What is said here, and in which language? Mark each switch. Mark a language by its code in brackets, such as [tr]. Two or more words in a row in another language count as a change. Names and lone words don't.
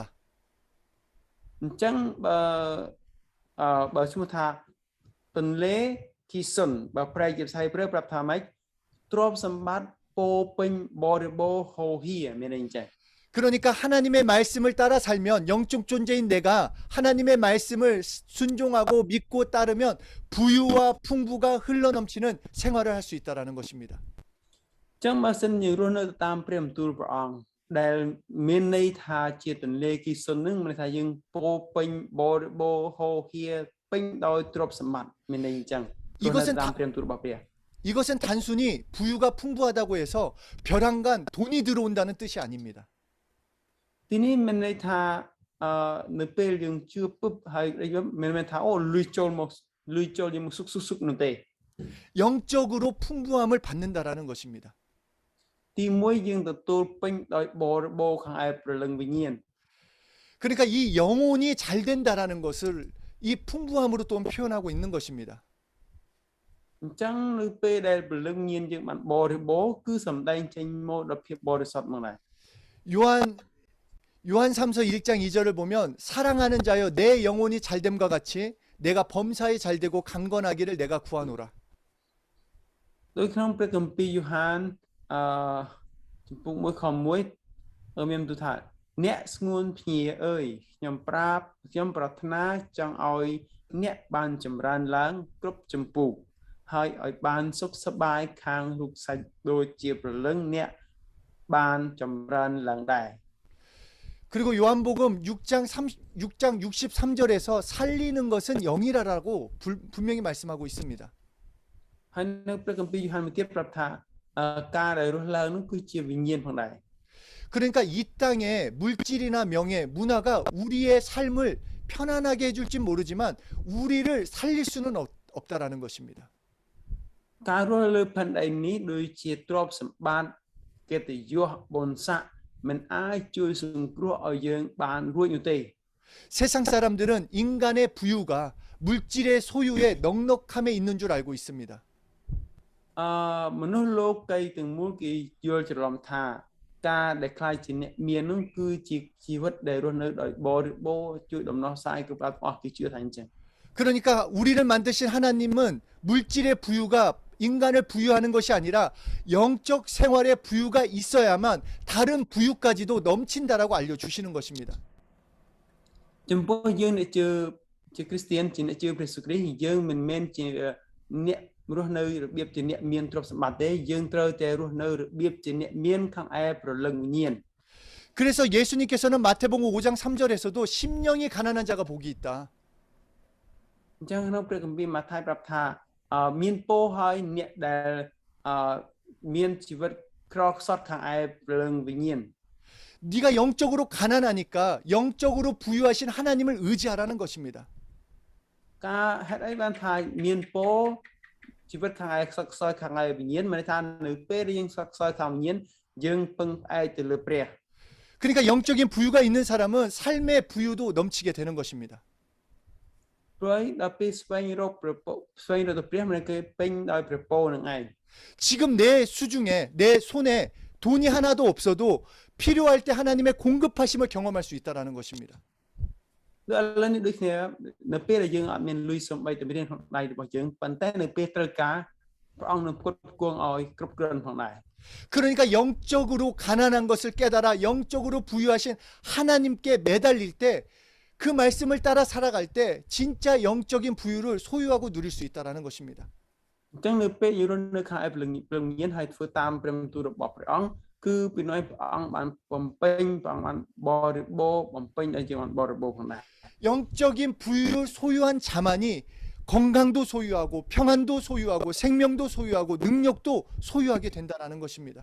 [km] អញ្ចឹងបើឈ្មោះថាទន្លេគីសុនបើប្រែជាភាសាហេប្រឺប្រាប់ថាម៉េចទ្រព្យសម្បត្តិពោពេញបរិបូរណ៍ហូរហៀមានន័យអញ្ចឹង [ko] 그러니까 하나님의 말씀을 따라 살면 영적 존재인 내가 하나님의 말씀을 순종하고 믿고 따르면 부유와 풍부가 흘러넘치는 생활을 할 수 있다는 것입니다. [km] អញ្ចឹងបើសិនយើងរស់នៅតាមព្រះបន្ទូលព្រះអង្គដែលមានន័យថាជាទន្លេគីសុននឹងមានន័យថាយើងពោពេញបរិបូរណ៍ហូរហៀពេញដោយទ្រព្យសម្បត្តិមានន័យអញ្ចឹងរស់នៅតាមព្រះបន្ទូលរបស់ព្រះ [ko] 이것은 단순히 부유가 풍부하다고 해서 벼랑간 돈이 들어온다는 뜻이 아닙니다. [km] ទីនេះមានន័យថានៅពេលយើងជឿពឹបហើយមិនមែនថាអូលុយចូលយើងមកសុកនោះទេ [ko] 영적으로 풍부함을 받는다라는 것입니다. [km] ទីមួយយើងទទួលពេញដោយបរិបូរណ៍ខាងឯព្រលឹងវិញ្ញាណ [ko] 그러니까 이 영혼이 잘 된다라는 것을 이 풍부함으로 또 표현하고 있는 것입니다. [km] អញ្ចឹងនៅពេលដែលព្រលឹងវិញ្ញាណយើងបានបរិបូរណ៍គឺសម្ដែងចេញមកដល់ភាពបរិសុទ្ធមកដែរ [ko] 요한 3서 1장 2절을 보면 사랑하는 자여 내 영혼이 잘됨과 같이 내가 범사에 잘되고 강건하기를 내가 구하노라. [km] ដោយក្នុងព្រះគម្ពីរយ៉ូហានចំពុក1ខ1មានបន្ទូលថាអ្នកស្ងួនភ្ញាអើយខ្ញុំប្រាថ្នាចង់ឲ្យអ្នកបានចម្រើនឡើងគ្រប់ចម្ពោះហើយឲ្យបានសុខសប្បាយខាងរូបសាច់ដូចជាព្រលឹងអ្នកបានចម្រើនឡើងដែរ [ko] 그리고 요한복음 6장 63절에서 살리는 것은 영이라라고 분명히 말씀하고 있습니다. [km] ហើយនៅព្រះគម្ពីរយ៉ូហានមួយទៀតប្រាប់ថាការដែលរស់ឡើងនោះគឺជាវិញ្ញាណផងដែរ [ko] 그러니까 이 땅에 물질이나 명예, 문화가 우리의 삶을 편안하게 해줄지 모르지만 우리를 살릴 수는 없다라는 것입니다. [km] ការរស់លើផែនដីនេះដូចជាទ្រព្យសម្បត្តិកិត្តិយសបុណ្យស័ក្តិមិនអាចជួយសង្គ្រោះឲ្យយើងបានរួចនោះទេ [ko] 세상 사람들은 인간의 부유가 물질의 소유의 넉넉함에 있는 줄 알고 있습니다. [km] មនុស្សលោកីទាំងមូលគេយល់ច្រឡំថាការដែលខ្លាចជាអ្នកមាននោះគឺជាជីវិតដែលរស់នៅដោយបរិបូរណ៍ជួយដំណោះស្រាយគ្រប់ទាំងអស់គេជឿថាអញ្ចឹង [ko] 그러니까 우리를 만드신 하나님은 물질의 부유가 인간을 부유하는 것이 아니라 영적 생활의 부유가 있어야만 다른 부유까지도 넘친다라고 알려주시는 것입니다. [km] ចំពោះយើងអ្នកជឿជាគ្រីស្ទានជាអ្នកជឿព្រះយេស៊ូវគ្រីស្ទយើងមិនមែនជាអ្នករស់នៅរបៀបជាអ្នកមានទ្រព្យសម្បត្តិទេយើងត្រូវតែរស់នៅរបៀបជាអ្នកមានខាងឯព្រលឹងវិញ្ញាណ [ko] 그래서 예수님께서는 마태복음 5장 3절에서도 심령이 가난한 자가 복이 있다. [km] អញ្ចឹងក្នុងព្រះគម្ពីរម៉ាថាយប្រាប់ថាមានពរហើយអ្នកដែលមានជីវិតក្រខ្សត់ខាងឯព្រលឹងវិញ្ញាណ [ko] 네가 영적으로 가난하니까 영적으로 부유하신 하나님을 의지하라는 것입니다. [km] ការហេតុអីបានថាមានពរជីវិតខាងឯខ្សត់ខ្សោយខាងឯវិញ្ញាណមានន័យថានៅពេលដែលយើងខ្សត់ខ្សោយខាងវិញ្ញាណយើងពឹងផ្អែកទៅលើព្រះ [ko] 그러니까 영적인 부유가 있는 사람은 삶의 부유도 넘치게 되는 것입니다. [km] ព្រោះដល់ពេលស្វែងរកព្រះពរស្វែងរកទៅព្រះមិនគេពេញដោយព្រះពរនឹងឯង [ko] 지금 내 수중에 내 손에 돈이 하나도 없어도 필요할 때 하나님의 공급하심을 경험할 수 있다라는 것입니다. [km] ដូចឥឡូវនេះដូចគ្នានៅពេលដែលយើងអត់មានលុយសំបីតែមានក្នុងដៃរបស់យើងប៉ុន្តែនៅពេលត្រូវការព្រះអង្គនឹងផ្គត់ផ្គង់ឲ្យគ្រប់គ្រាន់ផងដែរ [ko] 그러니까 영적으로 가난한 것을 깨달아 영적으로 부유하신 하나님께 매달릴 때 그 말씀을 따라 살아갈 때 진짜 영적인 부유를 소유하고 누릴 수 있다라는 것입니다. [km] អញ្ចឹងនៅពេលយើងរស់នៅខាងឯព្រលឹងវិញ្ញាណហើយធ្វើតាមព្រះបន្ទូលរបស់ព្រះអង្គគឺពីនោះព្រះអង្គបានបំពេញព្រះអង្គបានបរិបូរណ៍បំពេញឲ្យយើងបានបរិបូរណ៍ផងដែរ [ko] 영적인 부유를 소유한 자만이 건강도 소유하고 평안도 소유하고 생명도 소유하고 능력도 소유하게 된다는 것입니다.